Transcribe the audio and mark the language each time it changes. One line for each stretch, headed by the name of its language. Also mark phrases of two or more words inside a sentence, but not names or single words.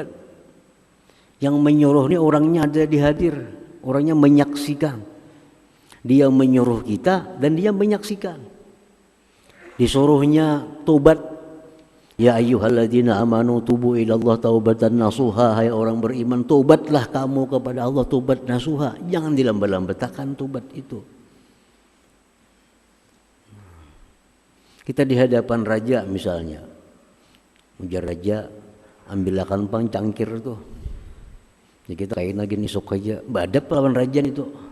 Indonesian: Yang menyuruh ni orangnya ada di hadir, orangnya menyaksikan. Dia menyuruh kita dan dia menyaksikan. Disuruhnya tobat.
Arabic: Ya ayyuhalladzina amanu tubu ilallah taubatan nasuha.
Indonesian: Hai orang beriman, tobatlah kamu kepada Allah, tobat nasuha. Jangan dilambat-lambatakan tobat itu. Kita di hadapan raja misalnya, ujar raja,
Banjar: ambilkan pang cangkir tuh. Jadi kita kain lagi nisuk aja, badap lawan raja itu.